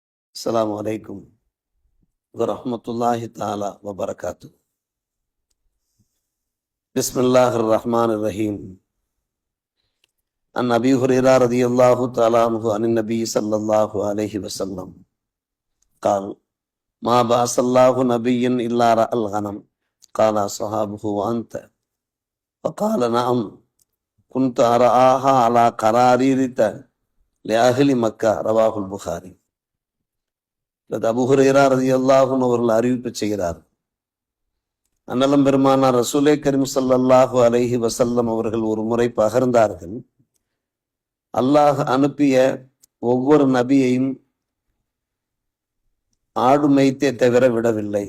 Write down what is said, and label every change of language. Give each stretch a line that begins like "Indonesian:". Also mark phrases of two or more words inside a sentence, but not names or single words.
Arabic: السلام عليكم ورحمة الله تعالى وبركاته. بسم الله الرحمن الرحيم. عن أبي هريرة رضي الله تعالى عنه عن النبي صلى الله عليه وسلم قال ما بعث الله نبيا إلا رأى الغنم قال أصحابه وأنت فقال نعم كنت أرآها على قراريط لأهل مكة رواه البخاري.
Tamil: அபூ ஹுரைரா
Arabic: رضي الله عنه
Tamil: அவர்கள் அறிவிப்பு செய்கிறார். அன்னலம் பெருமானார் ரசூலே கரீம்
Arabic: صلى الله عليه وسلم
Tamil: அவர்கள் ஒரு முறை பகர்ந்தார்கள், அல்லாஹ் அனுப்பிய ஒவ்வொரு நபியையும் ஆடு மேய்த்தே தவிர விடவில்லை.